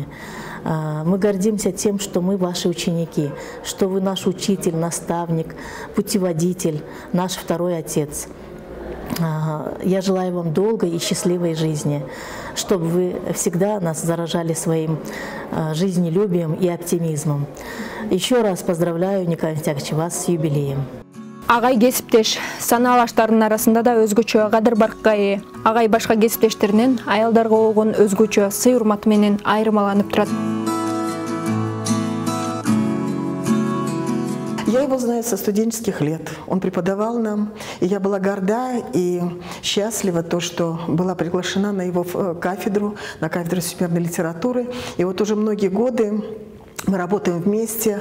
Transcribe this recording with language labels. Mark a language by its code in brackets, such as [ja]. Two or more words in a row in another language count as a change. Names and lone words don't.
[ru] Мы гордимся тем, что мы ваши ученики, что вы наш учитель, наставник, путеводитель, наш второй отец. Я желаю вам долгой и счастливой жизни, чтобы вы всегда нас заражали своим жизнелюбием и оптимизмом. Еще раз поздравляю, Николай Мифтякович, вас с юбилеем. [ky] Агай кесиптеш санаалаштардын арасында да өзгөчө кадыр баркка ээ. Агай башка кесиптештеринен аялдарга болгон өзгөчө сый урматы менен айырмаланып турат. [ru] Я его знаю со студенческих лет. Он преподавал нам, и я была горда и счастлива, то, что была приглашена на его кафедру, на кафедру всемирной литературы. И вот уже многие годы мы работаем вместе.